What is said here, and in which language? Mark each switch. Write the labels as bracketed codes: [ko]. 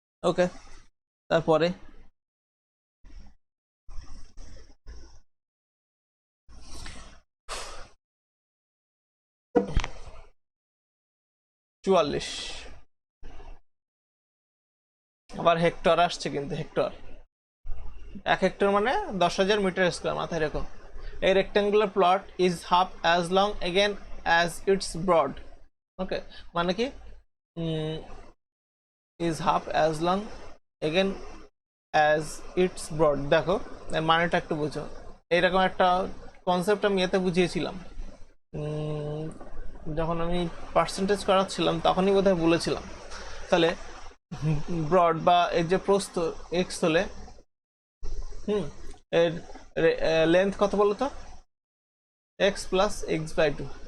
[bn] ওকে, তারপরে চুয়াল্লিশ, আবার হেক্টর আসছে, কিন্তু হেক্টর 1 হেক্টর মানে 10,000 মিটার স্কোয়ার, মাথায় রেখো। [en] A rectangular plot is half as long again as its broad. [bn] ওকে, মানে কি [en] is half as long again as its broad। [bn] দেখো এর মানেটা একটু বুঝো, এইরকম একটা কনসেপ্ট আমি এতে বুঝিয়েছিলাম যখন আমি পার্সেন্টেজ করাচ্ছিলাম, তখনই বোধহয় বলেছিলাম। তাহলে ব্রড বা এর যে প্রস্থ এক্স হলে এর লেন্থ কত বলো তো, এক্স প্লাস এক্স বাই 2।